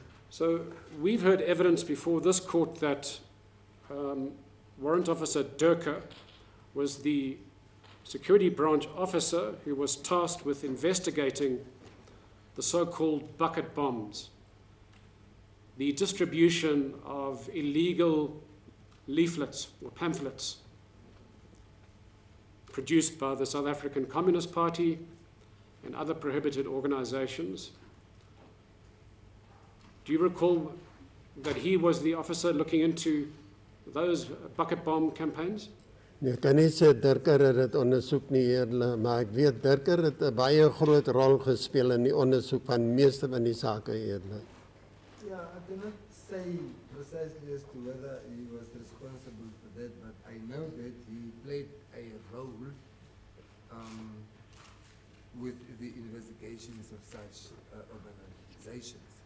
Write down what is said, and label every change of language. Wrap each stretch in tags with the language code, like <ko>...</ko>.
<en>So we've heard evidence before this court that Warrant Officer Durker was the security branch officer who was tasked with investigating the so-called bucket bombs, the distribution of illegal leaflets or pamphlets produced by the South African Communist Party and other prohibited organizations. Do you recall that he was the officer looking into those bucket bomb campaigns?</en> <af>Nee, ek kan nie sê Durker het dit ondersoek nie, Edele, maar ek weet Durker het 'n baie groot rol gespeel in die ondersoek van meeste van die sake, Edele.</af> <en>Yeah, I cannot say precisely as to whether he was responsible for that, but I know that he played a role with the investigations of such organizations.</en>